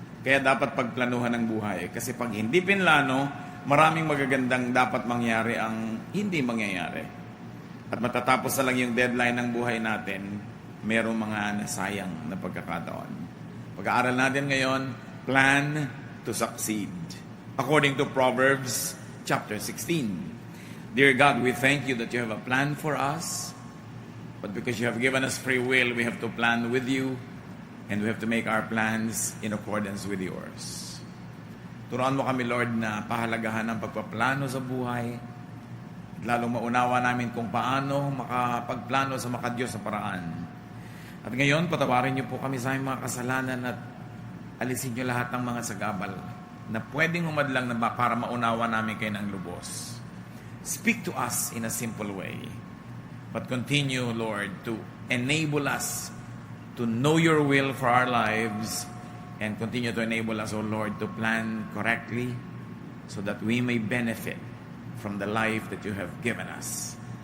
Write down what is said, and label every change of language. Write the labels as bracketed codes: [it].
[tl] Kaya dapat pagplanuhan ng buhay. Kasi pag hindi pinlano, maraming magagandang dapat mangyari ang hindi mangyayari. At matatapos na lang yung deadline ng buhay natin, merong mga nasayang na pagkakataon. Pag-aaral natin ngayon, [en] plan to succeed. According to Proverbs chapter 16. Dear God, we thank you that you have a plan for us. But because you have given us free will, we have to plan with you. And we have to make our plans in accordance with yours. [tl] Turuan mo kami, Lord, na pahalagahan ng pagpaplano sa buhay. At lalong maunawa namin kung paano makapagplano sa makadiyos sa paraan. At ngayon, patawarin niyo po kami sa aming mga kasalanan at alisin niyo lahat ng mga sagabal na pwedeng umadlang na para maunawa namin kayo ng lubos. [en] Speak to us in a simple way. But continue, Lord, to enable us to know your will for our lives and continue to enable us, O Lord, to plan correctly so that we may benefit from the life that you have given us.